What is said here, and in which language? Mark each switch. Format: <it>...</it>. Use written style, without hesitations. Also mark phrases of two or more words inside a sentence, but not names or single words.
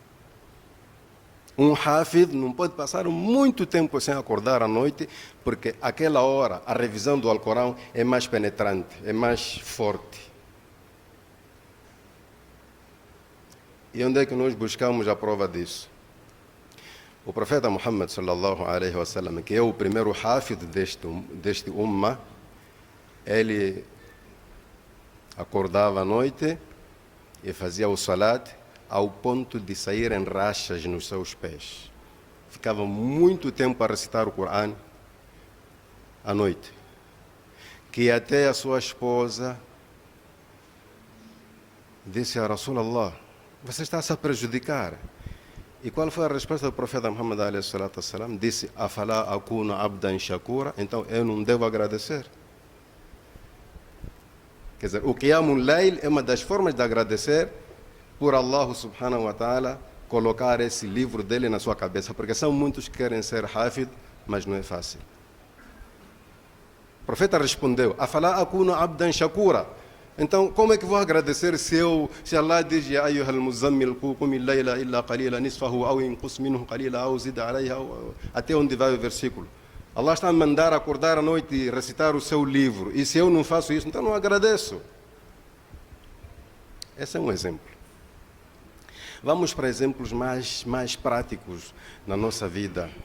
<pt>Um Hafid não pode passar muito tempo sem acordar à noite, porque aquela hora a revisão do Alcorão é mais penetrante, é mais forte. E onde é que nós buscamos a prova disso? O profeta Muhammad</pt> <ar>صلى الله عليه وسلم,</ar> <pt>que é o primeiro Hafid deste Ummah, ele acordava à noite e fazia o salat ao ponto de saírem rachas nos seus pés. Ficava muito tempo a recitar o Corão à noite, que até a sua esposa disse a Rasulallah: você está a se prejudicar. E qual foi a resposta do profeta Muhammad</pt> <ar>عليه الصلاة والسلام?</ar> <pt>Disse:</pt> <ar>أفلا أكون عبدا شكورا.</ar> <pt>Então eu não devo agradecer. Quer dizer, o</pt> <ar>قيام الليل</ar> <pt>é uma das formas de agradecer por Allah</pt> <ar>سبحانه وتعالى</ar> <pt>colocar esse livro dele na sua cabeça, porque são muitos que querem ser Hafid, mas não é fácil. O profeta respondeu:</pt> <ar>أفلا أكون عبدا شكورا.</ar> <pt>Então, como é que vou agradecer se Allah diz:</pt> <ar>يا أيها المزمل قم الليل إلا قليلا نصفه أو انقص منه قليلا أو زد عليها,</ar> <pt>até onde vai o versículo? Allah está a mandar acordar à noite e recitar o seu livro. E se eu não faço isso, então não agradeço. Esse é um exemplo. Vamos para exemplos mais práticos na nossa vida.</pt>